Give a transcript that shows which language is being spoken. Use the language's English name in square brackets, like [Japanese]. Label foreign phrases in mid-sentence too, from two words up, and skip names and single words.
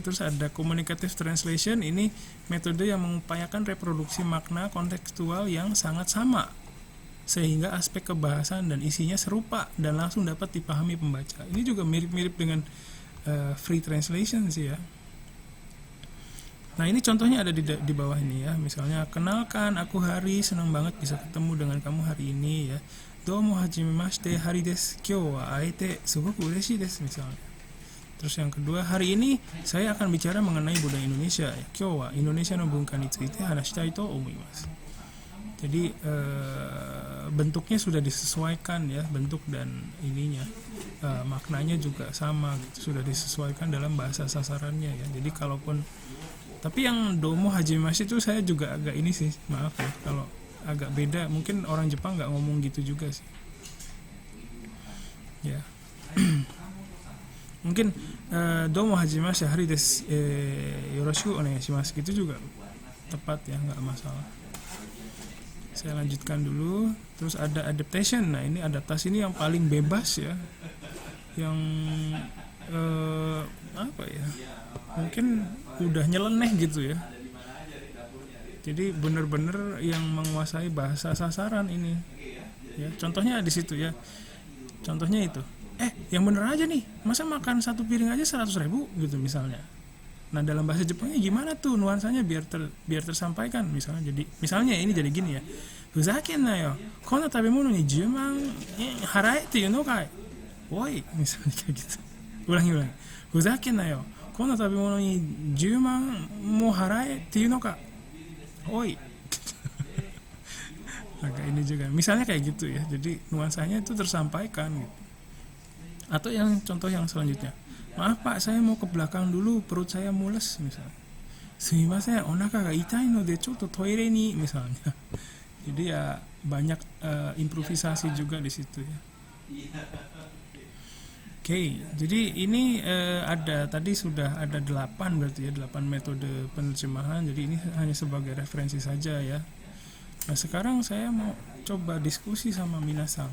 [Indonesian] Terus ada [English] communicative translation. [Indonesian] Ini metode yang mengupayakan reproduksi makna kontekstual yang sangat sama, sehingga aspek kebahasan dan isinya serupa dan langsung dapat dipahami pembaca. Ini juga mirip-mirip dengan [English] free translation [Indonesian] sih ya. Nah ini contohnya ada di bawah ini ya. Misalnya, kenalkan aku Hari, senang banget bisa ketemu dengan kamu hari ini ya. [Japanese] どうも初めましてハリです、今日は会えてすごく嬉しいです misalnya. [Indonesian] Terus yang kedua, hari ini saya akan bicara mengenai budaya Indonesia ya. [Japanese] 今日はインドネシアの文化について話したいと思います. [Indonesian] Jadi bentuknya sudah disesuaikan ya, bentuk dan ininya maknanya juga sama gitu, sudah disesuaikan dalam bahasa sasarannya ya. Jadi kalaupun, tapi yang [Japanese] どうも初めまして [Indonesian] itu saya juga agak ini sih, maaf ya kalau agak beda, mungkin orang Jepang nggak ngomong gitu juga sih ya. Mungkin [Japanese] どうも初めましてハリです、よろしくお願いします [Indonesian] gitu juga tepat ya, nggak masalah. Saya lanjutkan dulu. Terus ada adaptation. Nah ini adaptasi ini yang paling bebas ya, yang apa ya, mungkin udah nyeleneh gitu ya. Jadi bener-bener yang menguasai bahasa sasaran ini ya. Contohnya di situ ya, contohnya itu, yang bener aja nih, masa makan satu piring aja 100.000 gitu misalnya. Nah dalam bahasa Jepangnya gimana tuh nuansanya biar tersampaikan misalnya. Jadi misalnya ini jadi gini ya, [Japanese] ふざけんなよこんな食べ物に 10 万haraeっていうのかい oi, [Indonesian] misalnya kayak gitu. [Japanese] Ulangi ふざけんなよこんな食べ物に 10万mo harae っていうのか oi. [Indonesian] Agak ini juga misalnya kayak gitu ya, jadi nuansanya itu tersampaikan gitu. Atau yang contoh yang selanjutnya, maaf pak, saya mau ke belakang dulu, perut saya mules misalnya. [Japanese] すみません、お腹が痛いのでちょっとトイレに misalnya. [Indonesian] Jadi ya banyak improvisasi juga di situ ya. Oke, jadi ini ada tadi sudah ada 8 berarti ya, 8 metode penerjemahan. Jadi ini hanya sebagai referensi saja ya. Nah sekarang saya mau coba diskusi sama minasang.